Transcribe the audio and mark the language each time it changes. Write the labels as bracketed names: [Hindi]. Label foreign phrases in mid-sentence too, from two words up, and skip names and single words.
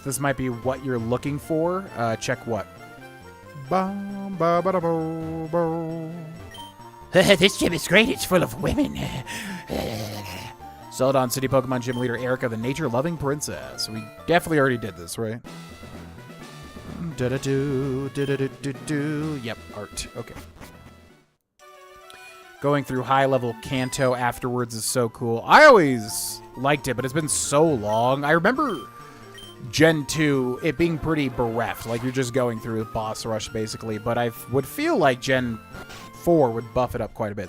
[English] This might be what you're looking for. Check what? This gym is great. It's full of women. Celadon City Pokemon Gym Leader Erica, the nature-loving princess. We definitely already did this, right? Da-da-do, da-da-do-do-do. Yep, art. Okay. Going through high-level Kanto afterwards is so cool. I always liked it, but it's been so long. I remember Gen 2, it being pretty bereft. Like, you're just going through a boss rush, basically. But I would feel like Gen 4 would buff it up quite a bit.